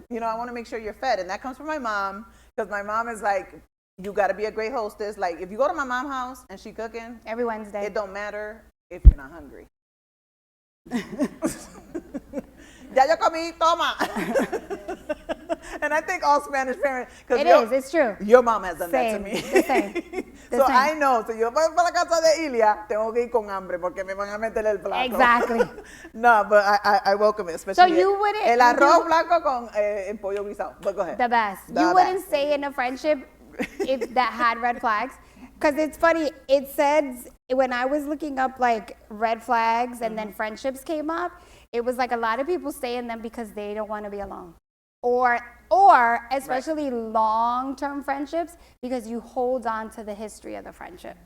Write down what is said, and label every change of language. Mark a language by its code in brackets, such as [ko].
[en] You know, I want to make sure you're fed. And that comes from my mom, because my mom is like, you got to be a great hostess. Like, if you go to my mom's house and she cooking. Every Wednesday. It don't matter if you're not hungry. [es] Ya yo comí, toma. [en] And I think all Spanish parents, it's true. Your mom has done that to me. The same. So I know, [es] si yo voy para la casa de Ilia, tengo que ir con hambre porque me van a meter el plato. [en] Exactly. No, but I welcome it, especially so you wouldn't, [es] el arroz blanco con el pollo guisado. [en] But go ahead. The best. You wouldn't stay in a friendship if that had red flags? Because it's funny, it says, when I was looking up like red flags and then friendships came up, it was like a lot of people stay in them because they don't want to be alone. Or especially long-term friendships, because you hold on to the history of the friendship.